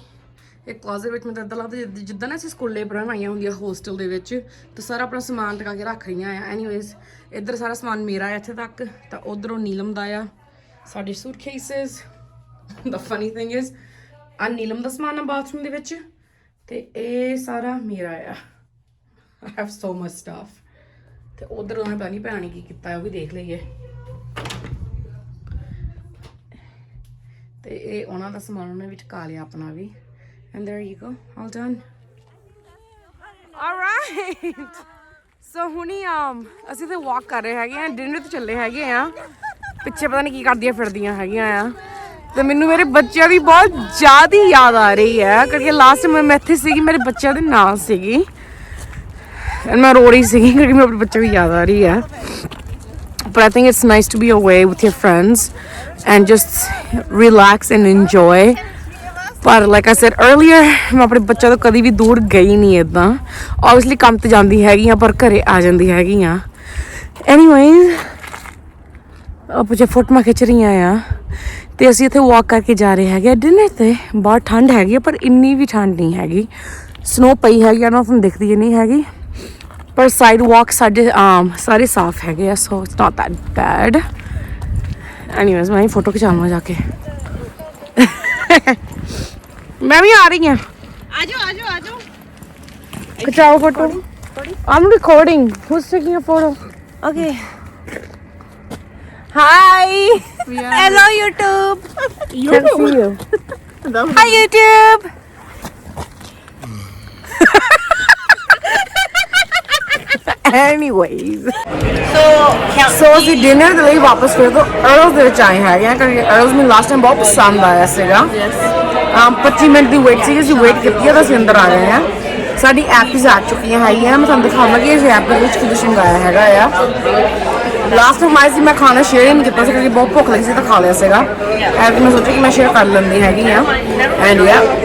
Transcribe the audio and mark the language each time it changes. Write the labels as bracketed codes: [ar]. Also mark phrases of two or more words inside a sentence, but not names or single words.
[pa] ਇੱਕ ਕਲੋਜ਼ਟ ਵਿੱਚ ਮੈਨੂੰ ਇੱਦਾਂ ਲੱਗਦਾ ਜਿੱਦਾਂ ਨਾ ਅਸੀਂ ਸਕੂਲੇ ਪੜ੍ਹਨ ਆਈਆਂ ਹੁੰਦੀਆਂ ਹੋਸਟਲ ਦੇ ਵਿੱਚ, ਤਾਂ ਸਾਰਾ ਆਪਣਾ ਸਮਾਨ ਟਕਾ ਕੇ ਰੱਖ ਰਹੀਆਂ ਆ। ਐਨੀਵੇਜ਼, ਇੱਧਰ ਸਾਰਾ ਸਮਾਨ ਮੇਰਾ ਆ ਇੱਥੇ ਤੱਕ, ਤਾਂ ਉੱਧਰੋਂ ਨੀਲਮ ਦਾ ਆ। ਸਾਡੇ ਸੂਟਕੇਸਿਸ, [en] the funny thing is [pa] ਆ ਨੀਲਮ ਦਾ ਸਮਾਨ ਆ ਬਾਥਰੂਮ ਦੇ ਵਿੱਚ, ਤੇ ਇਹ ਸਾਰਾ ਮੇਰਾ ਆ। [en] I have so much stuff. [pa] ਤੇ ਉਧਰ ਉਹਨੇ ਪਤਾ ਨਹੀਂ ਭੈਣ ਨੇ ਕੀ ਕੀਤਾ, ਉਹ ਵੀ ਦੇਖ ਲਈਏ। ਤੇ ਇਹ ਉਹਨਾਂ ਦਾ ਸਮਾਨ ਉਹਨੇ ਵਿੱਚ ਕਾ ਲਿਆ ਆਪਣਾ ਵੀ। [en] And there you go, all done. All right. [pa] So ਹੁਣੀ ਅਸੀਂ ਤੇ ਵਾਕ ਕਰ ਰਹੇ ਹੈਗੇ ਆ, ਡਿਨਰ ਤੇ ਚੱਲੇ ਹੈਗੇ ਆ। ਪਿੱਛੇ ਪਤਾ ਨਹੀਂ ਕੀ ਕਰਦੀਆਂ ਫਿਰਦੀਆਂ ਹੈਗੀਆਂ ਆ। ਤੇ ਮੈਨੂੰ ਮੇਰੇ ਬੱਚਿਆਂ ਦੀ ਬਹੁਤ ਜ਼ਿਆਦਾ ਯਾਦ ਆ ਰਹੀ ਹੈ ਕਿਉਂਕਿ [en] last time [pa] ਮੈਂ ਇੱਥੇ ਸੀਗੀ, ਮੇਰੇ ਬੱਚਿਆਂ ਦੇ ਨਾਲ ਸੀਗੀ। ਮੈਂ ਰੋ ਰਹੀ ਸੀਗੀ ਕਿਉਂਕਿ ਮੇਰੇ ਬੱਚੇ ਦੀ ਯਾਦ ਆ ਰਹੀ ਹੈ। [en] but I think it's nice to be away with your friends and just relax and enjoy. [pa] ਪਰ [en] like I said earlier [pa] ਮੈਂ ਆਪਣੇ ਬੱਚਿਆਂ ਤੋਂ ਕਦੀ ਵੀ ਦੂਰ ਗਈ ਨਹੀਂ ਇੱਦਾਂ ਓਬਵੀਅਸਲੀ ਕੰਮ ਤੇ ਜਾਂਦੀ ਹੈਗੀ ਆ ਪਰ ਘਰੇ ਆ ਜਾਂਦੀ ਹੈਗੀ ਆ ਐਨੀਵੇਜ਼ ਪਿੱਛੇ ਫੋਟੋਆਂ ਖਿੱਚ ਰਹੀਆਂ ਆ ਤੇ ਅਸੀਂ ਇੱਥੇ ਵਾਕ ਕਰਕੇ ਜਾ ਰਹੇ ਹੈਗੇ ਡਿਨਰ ਤੇ ਬਹੁਤ ਠੰਡ ਹੈਗੀ ਆ ਪਰ ਇੰਨੀ ਵੀ ਠੰਡ ਨਹੀਂ ਹੈਗੀ ਸਨੋ ਪਈ ਹੈਗੀ ਆ ਨਾ ਤੁਹਾਨੂੰ ਦਿਖਦੀ ਨਹੀਂ ਹੈਗੀ ਪਰ ਸਾਈਡ ਵਾਕ ਸਾਡੇ ਸਾਰੇ ਸਾਫ਼ ਹੈਗੇ ਆ [en] so it's not that bad anyways [pa] ਮੈਂ ਫੋਟੋ ਖਿਚਾਵਾਂ ਜਾ ਕੇ [hi] मैं भी आ रही हूँ आजो खिंचाओ फोटो [en] I'm recording who's taking a photo Okay. Hi. Hello YouTube. Can't see you Hi YouTube. anyways So [pa] ਅਸੀਂ ਡਿਨਰ ਦੇ ਲਈ ਵਾਪਸ ਫਿਰ ਤੋਂ ਅਰਲਸ ਦੇ ਵਿੱਚ ਆਏ ਹੈਗੇ ਆ ਕਿਉਂਕਿ ਅਰਲਸ ਮੈਨੂੰ [en] last time [pa] ਬਹੁਤ ਪਸੰਦ ਆਇਆ ਸੀਗਾ 25 ਮਿੰਟ ਦੀ ਵੇਟ ਸੀ ਅਸੀਂ ਵੇਟ ਕੀਤੀ ਤਾਂ ਅਸੀਂ ਅੰਦਰ ਆ ਗਏ ਆ ਸਾਡੀ ਐਪਸ ਆ ਚੁੱਕੀਆਂ ਹੈਗੀਆਂ ਮੈਂ ਤੁਹਾਨੂੰ ਦਿਖਾਵਾਂਗੀ ਇਸ ਐਪ ਦੇ ਵਿੱਚ ਕੁਝ ਮੰਗਾਇਆ ਹੈਗਾ ਆ [en] last time [pa] ਆਈ ਸੀ ਮੈਂ ਖਾਣਾ ਸ਼ੇਅਰ ਹੀ ਨਹੀਂ ਕੀਤਾ ਸੀ ਕਿਉਂਕਿ ਬਹੁਤ ਭੁੱਖ ਲੱਗੀ ਸੀ ਤਾਂ ਖਾ ਲਿਆ ਸੀਗਾ ਐਪ ਮੈਂ ਸੋਚਿਆ ਕਿ ਮੈਂ ਸ਼ੇਅਰ ਕਰ ਲੈਂਦੀ ਹੈਗੀ ਆ [en] and yeah